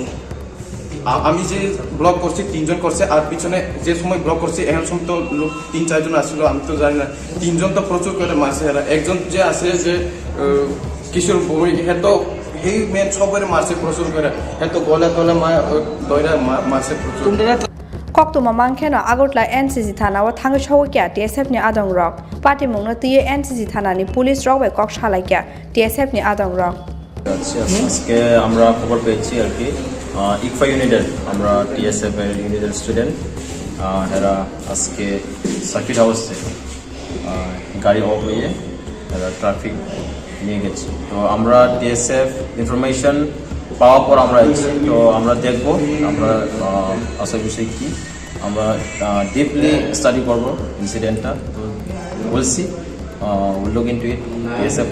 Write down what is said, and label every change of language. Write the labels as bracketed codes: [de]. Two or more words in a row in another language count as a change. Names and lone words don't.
[bn] আমি যে ব্লক করছি 3 জন করছে আর পিছনে যে সময় ব্লক করছি এখন সময় তো লোক 3-4 জন আসছিল আমি তো জানি না 3 জন তো প্রচুর করে মারছে এরা একজন যে আছে যে কিশোর বই হ্যাঁ তো এই মেন সবাই মারছে প্রচুর করে হ্যাঁ তো গলা দইরা মারছে প্রচুর [trp] Koktuma mangkheno agotla NCC thana wa thang chhawkya TSF ni adong rok party mungno tiye NCC thana ni police rok bai kok shalakya TSF ni adong rok [bn] আজকে আমরা খবর পেয়েছি আর কি ইকফা ইউনিটের আমরা টিএসএফ এর ইউনিটের স্টুডেন্ট এরা আজকে [en] circuit house [bn] থেকে গাড়ি অফ হয়ে এরা ট্রাফিক নিয়ে গেছে তো আমরা টিএসএফ ইনফরমেশন পাওয়ার পর আমরা এসেছি তো আমরা দেখবো আমরা আসার বিষয় কি আমরা [en] deeply study [bn] করবো ইনসিডেন্টটা তো বলছি [en] look into it [bn] টিএসএফ